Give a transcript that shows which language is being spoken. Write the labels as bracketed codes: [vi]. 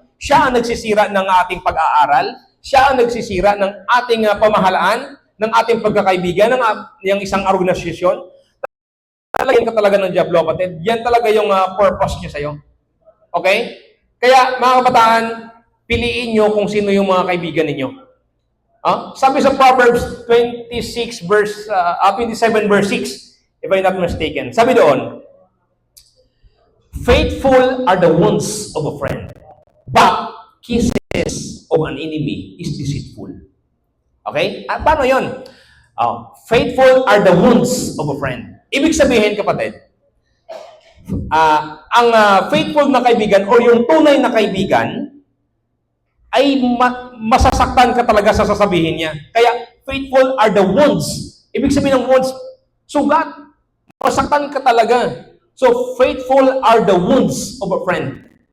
[tl] Siya ang nagsisira ng ating pag-aaral. Siya ang nagsisira ng ating pamahalaan, ng ating pagkakaibigan, ng isang organisasyon. Talagyan ka talaga ng diablo, kapatid. Yan talaga yung purpose niya sa'yo. Okay? Kaya, mga kabataan, piliin nyo kung sino yung mga kaibigan ninyo. Sabi sa [en] Proverbs 27 verse 6, if I'm not mistaken, [tl] sabi doon, [en] faithful are the wounds of a friend, but kisses of an enemy is deceitful. Okay? [tl] Paano yun? [en] Faithful are the wounds of a friend. [tl] Ibig sabihin, kapatid, ang faithful na kaibigan o yung tunay na kaibigan ay masasaktan ka talaga sa sasabihin niya. Kaya, [en] faithful are the wounds. [tl] Ibig sabihin ng wounds, sugat. Masaktan ka talaga. [en] So, faithful are the wounds of a friend.